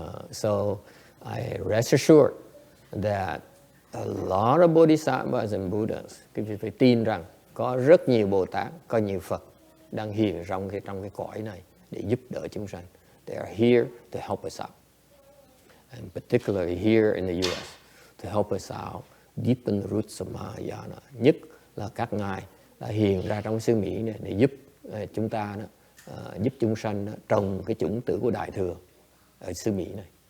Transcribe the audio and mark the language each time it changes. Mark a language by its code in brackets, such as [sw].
[en] So I rest assured that a lot of Bodhisattvas and Buddhas, [vi] quý vị phải tin rằng có rất nhiều Bồ Tát, có nhiều Phật đang hiện trong cái cõi này để giúp đỡ chúng sanh. [en] They are here to help us out. And particularly here in the US, to help us out, deepen the roots of Mahayana. [vi] Nhất là các ngài đã hiện ra trong xứ Mỹ này để giúp chúng ta, giúp chúng sanh trồng cái chủng tử của Đại Thừa ở xứ Mỹ này.